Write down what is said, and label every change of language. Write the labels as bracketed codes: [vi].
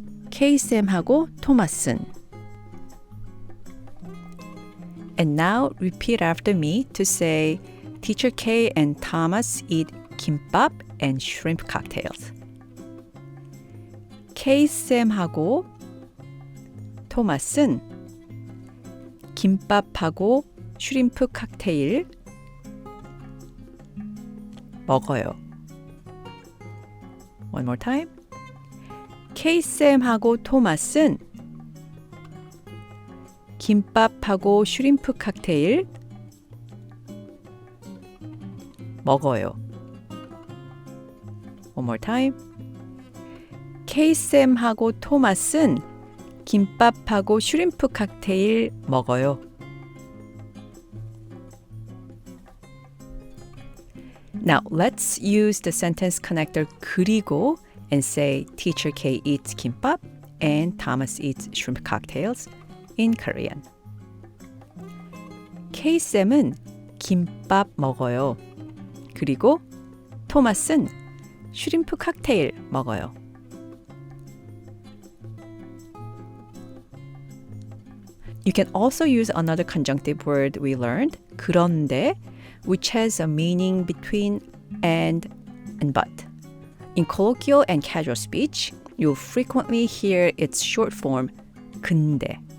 [ko] K-쌤하고 토마스는. [en] And now repeat after me to say teacher K and Thomas eat kimbap and shrimp cocktails. [ko] K-쌤하고 토마스는 김밥하고 슈림프 칵테일 먹어요. [en] One more time. [ko] K-쌤하고 토마스는 김밥하고 슈림프 칵테일 먹어요. [en] One more time. [ko] 케이쌤하고 토마스는 김밥하고 슈림프 칵테일 먹어요. [en] Now, let's use the sentence connector 그리고 and say Teacher K eats kimbap and Thomas eats shrimp cocktails in Korean. [ko] K쌤은 김밥 먹어요. 그리고 토마스는 슈림프 칵테일 먹어요. [en] You can also use another conjunctive word we learned, 그런데, which has a meaning between and but. In colloquial and casual speech, you'll frequently hear its short form, 근데.